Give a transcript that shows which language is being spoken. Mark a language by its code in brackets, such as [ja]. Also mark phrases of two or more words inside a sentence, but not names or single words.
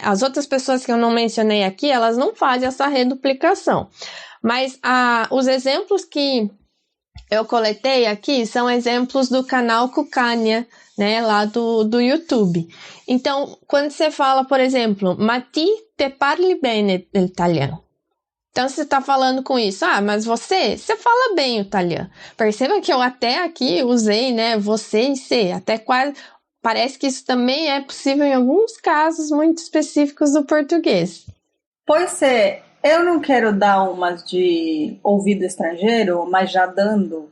[pt] As outras pessoas que eu não mencionei aqui, elas não fazem essa reduplicação. Mas os exemplos que eu coletei aqui são exemplos do canal Cucagna, né, lá do YouTube. Então, quando você fala, por exemplo, Mati [it] te parli bene l'italiano. [pt] Então, você está falando com isso. Mas você fala bem o italiano. Perceba que eu até aqui usei, né, você e você, até quase... Parece que isso também é possível em alguns casos muito específicos do português. Pois é, eu não quero dar umas de ouvido estrangeiro, mas já dando.